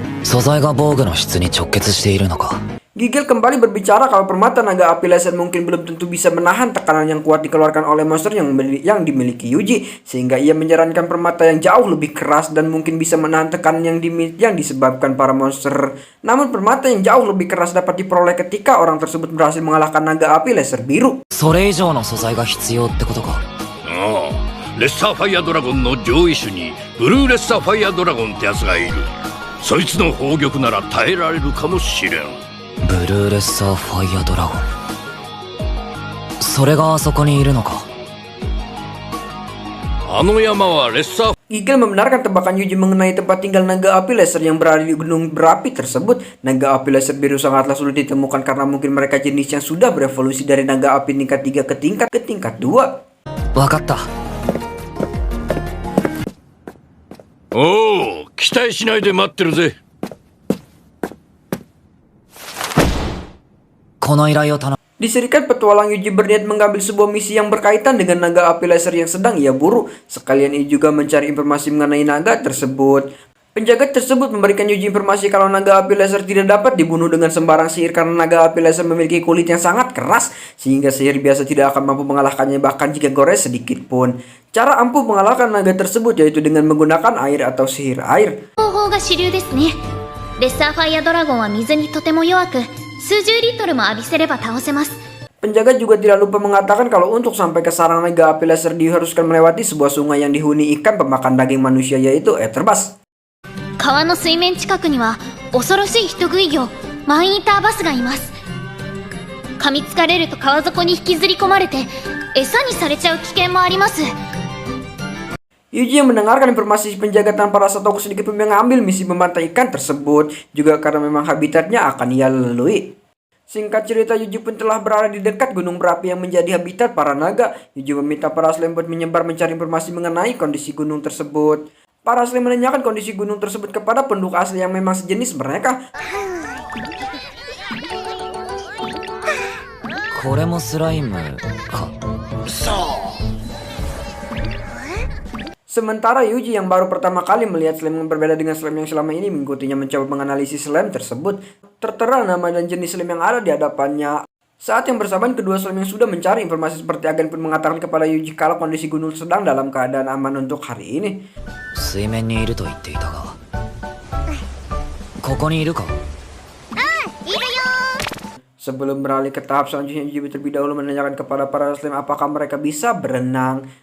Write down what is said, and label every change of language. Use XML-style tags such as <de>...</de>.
<ja>素材が防具の質に直結しているのか。</ja> <id>Gigel kembali berbicara kalau permata naga api laser mungkin belum tentu bisa menahan tekanan yang kuat dikeluarkan oleh monster yang dimiliki Yuji, sehingga ia menyarankan permata yang jauh lebih keras dan mungkin bisa menahan tekanan yang disebabkan para monster. Namun permata yang jauh lebih keras dapat diperoleh ketika orang tersebut berhasil mengalahkan naga api laser biru.</id> <ja>それ以上の素材が必要ってことか。ああ、レッサーファイアドラゴンの上位種にブルーレッサーファイアドラゴンってやつがいる。そいつの砲玉なら耐えられるかもしれん。ブルーレッサーファイアドラゴン。それがあそこにいるのか。あの山はレッサー</ja> <id>Gigel membenarkan tebakan Yuji mengenai tempat tinggal naga api laser yang berada di gunung berapi tersebut. Naga api laser biru sangatlah sulit ditemukan karena mungkin mereka jenis yang sudah berevolusi dari naga api tingkat 3 ke tingkat 2.</id> <ja>わかった。おお、期待しないで待ってるぜ。</ja> <id>Diserikat petualang Yuji berniat mengambil sebuah misi yang berkaitan dengan naga api laser yang sedang ia buru. Sekalian ia juga mencari informasi mengenai naga tersebut. Penjaga tersebut memberikan Yuji informasi kalau naga api laser tidak dapat dibunuh dengan sembarang sihir karena naga api laser memiliki kulit yang sangat keras sehingga sihir biasa tidak akan mampu mengalahkannya bahkan jika gores sedikit pun. Cara ampuh mengalahkan naga tersebut yaitu dengan menggunakan air atau sihir air.</id> <ja>レッサーファイアドラゴンは水にとても弱く、数十リットルも浴びせれば倒せます。</ja> <id>Penjaga juga tidak lupa mengatakan kalau untuk sampai ke sarang naga api laser diharuskan melewati sebuah sungai yang dihuni ikan pemakan daging manusia yaitu Eterbas.</id> <ja>川の水面近くには恐ろしい人食い魚マンイーターバスがいます。噛みつかれると川底に引きずり込まれて餌にされちゃう危険もあります。</ja> <id>Yuji yang mendengarkan informasi penjaga tanpa rasa takut sedikit pun mengambil misi membantai ikan tersebut juga karena memang habitatnya akan ia lalui. Singkat cerita, Yuji pun telah berada di dekat gunung berapi yang menjadi habitat para naga. Yuji meminta para slime buat menyebar mencari informasi mengenai kondisi gunung tersebut. Para slime menanyakan kondisi gunung tersebut kepada penduduk asli yang memang sejenis mereka.</id> <ja>これもスライムか。</ja> <id>Sementara Yuji yang baru pertama kali melihat slime yang berbeda dengan slime yang selama ini mengikutinya mencoba menganalisis slime tersebut. Tertera nama dan jenis slime yang ada di hadapannya. Saat yang bersamaan, kedua slime yang sudah mencari informasi seperti agen pun mengatakan kepada Yuji kalau kondisi gunung sedang dalam keadaan aman untuk hari ini.</id> <ja>水面にいると言っていたが、ここにいるか。</ja> <id>Sebelum beralih ke tahap selanjutnya, Yuji terlebih dahulu menanyakan kepada para slime apakah mereka bisa berenang.</id>